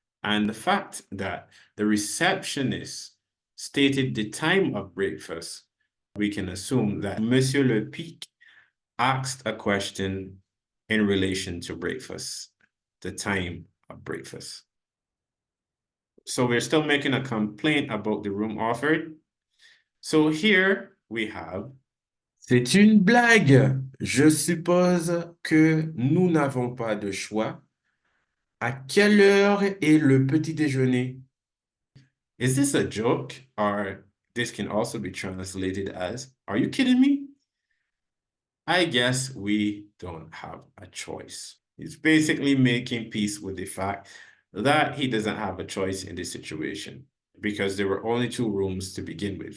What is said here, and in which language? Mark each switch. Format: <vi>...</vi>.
<en>And the fact that the receptionist stated the time of breakfast, we can assume that Monsieur Le Pic asked a question in relation to breakfast, the time of breakfast. So we're still making a complaint about the room offered. So here we have,</en> <fr>c'est une blague. Je suppose que nous n'avons pas de choix. À quelle heure est le petit déjeuner?</fr> <en>Is this a joke? Or this can also be translated as, are you kidding me? I guess we don't have a choice. He's basically making peace with the fact that he doesn't have a choice in this situation because there were only 2 rooms to begin with.</en>